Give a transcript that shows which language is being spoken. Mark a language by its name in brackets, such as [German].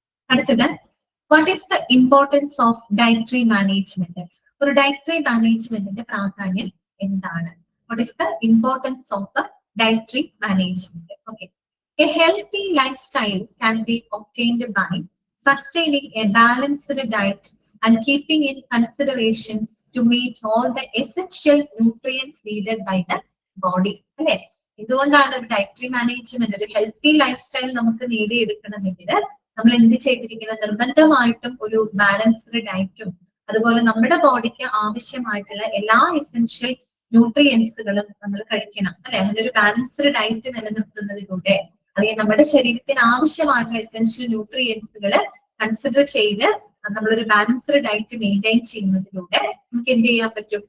[English] അടുത്തത്, what is the importance of dietary management? [Malayalam] ഒരു dietary മാനേജ്മെന്റിന്റെ പ്രാധാന്യം എന്താണ്? [English] What is the importance of dietary management? Okay, a healthy life style can be obtained by sustaining a balanced diet and keeping in consideration to meet all the essential nutrients needed by the body. [Malayalam] അല്ലെ, ഇതുകൊണ്ടാണ് ഒരു dietary management, ഒരു healthy life style നമുക്ക് നേടിയെടുക്കണമെങ്കിൽ നമ്മൾ എന്ത് ചെയ്തിരിക്കുന്നത്? നിർബന്ധമായിട്ടും ഒരു ബാലൻസ്ഡ് ഡയറ്റും അതുപോലെ നമ്മുടെ ബോഡിക്ക് ആവശ്യമായിട്ടുള്ള എല്ലാ എസെൻഷ്യൽ ന്യൂട്രിയൻസുകളും നമ്മൾ കഴിക്കണം. അല്ലെ, അങ്ങനെ ഒരു ബാലൻസ്ഡ് ഡയറ്റ് നിലനിർത്തുന്നതിലൂടെ അല്ലെങ്കിൽ നമ്മുടെ ശരീരത്തിന് ആവശ്യമായിട്ടുള്ള എസെൻഷ്യൽ ന്യൂട്രിയൻസുകൾ കൺസിഡർ ചെയ്ത് നമ്മളൊരു ബാലൻസ്ഡ് ഡയറ്റ് മെയിൻറ്റെയിൻ ചെയ്യുന്നതിലൂടെ നമുക്ക് എന്ത് ചെയ്യാൻ പറ്റും?